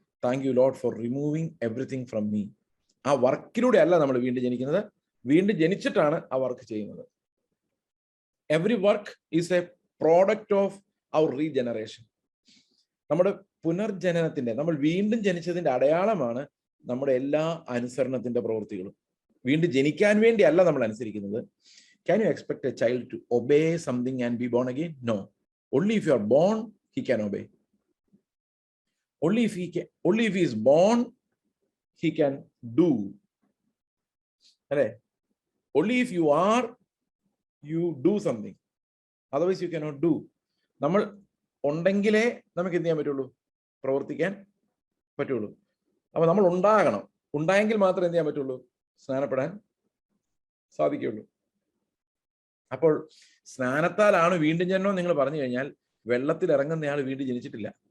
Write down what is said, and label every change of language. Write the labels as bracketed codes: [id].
[en] Thank you lord for removing everything from me. [ml] ആ വർക്കിലൂടെ അല്ല നമ്മൾ വീണ്ടും ജനിക്കുന്നത്, വീണ്ടും ജനിച്ചിട്ടാണ് ആ വർക്ക് ചെയ്യുന്നത്. [en] Every work is a product of our regeneration. [ml] നമ്മുടെ പുനർജനനത്തിന്റെ, നമ്മൾ വീണ്ടും ജനിച്ചതിന്റെ അടയാളമാണ് നമ്മുടെ എല്ലാ അനുസരണത്തിന്റെ പ്രവൃത്തികളും. വീണ്ടും ജനിക്കാൻ വേണ്ടി അല്ല നമ്മൾ അനുസരിക്കുന്നത്. [en] Can you expect a child to obey something and be born again? No. Only if you are born, he can obey. Only if he is born, he can do. Only if you do something. Otherwise you cannot do. [ml] നമ്മൾ ഉണ്ടെങ്കിലേ നമുക്ക് എന്ത് ചെയ്യാൻ പറ്റുള്ളൂ? പ്രവർത്തിക്കാൻ പറ്റുള്ളൂ. അപ്പൊ നമ്മൾ ഉണ്ടാകണം. ഉണ്ടായെങ്കിൽ മാത്രമേ എന്ത് ചെയ്യാൻ പറ്റുള്ളൂ? സ്നാനപ്പെടാൻ സാധിക്കുള്ളൂ. അപ്പോൾ സ്നാനത്താലാണ് വീണ്ടും ജനനം നിങ്ങൾ പറഞ്ഞു കഴിഞ്ഞാൽ വെള്ളത്തിൽ ഇറങ്ങുന്നയാൾ വീണ്ടും ജനിച്ചിട്ടില്ല.